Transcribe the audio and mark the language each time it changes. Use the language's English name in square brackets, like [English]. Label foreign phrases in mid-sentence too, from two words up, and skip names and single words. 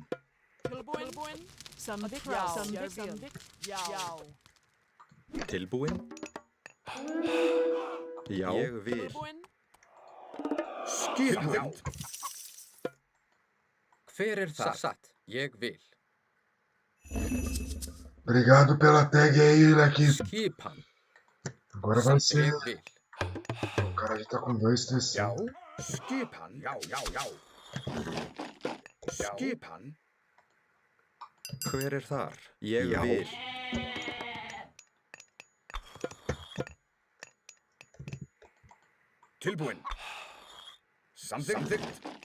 [Icelandic] Tilbúin. Samþykkt. Já. Samþykkt. Já. Tilbúin. Já. Ég vil. Tilbúin. Skipan. Hver er það? Satt. Ég vil. [Portuguese] Obrigado pela tag aí, Leque. [Icelandic] Skipan. [Portuguese] Agora vai ser. [Icelandic] Ég vil. [Portuguese] O cara já tá com 2 TC. [Icelandic] Já. Skipan. Já. Já. Já. Skipan. Hver er þar? Ég vil. Tilbúin. Samþykkt.